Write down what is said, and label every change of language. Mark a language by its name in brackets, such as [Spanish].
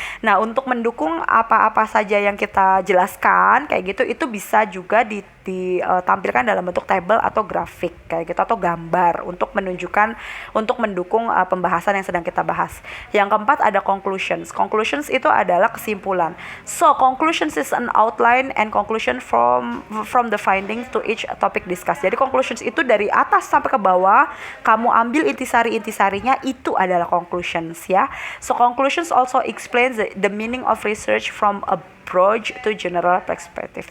[Indonesian] Nah, untuk mendukung apa-apa saja yang kita jelaskan kayak gitu, itu bisa juga ditampilkan dalam bentuk table atau grafik kayak gitu, atau gambar untuk mendukung pembahasan yang sedang kita bahas. Yang keempat ada conclusions. Conclusions itu adalah kesimpulan. [English] So, conclusions is an outline and conclusion from the findings to each topic discussed. [Indonesian] Jadi conclusions itu dari atas sampai ke bawah, kamu ambil intisarinya, itu adalah conclusions ya. [English] So conclusions also explains the meaning of research from a broad to general perspective.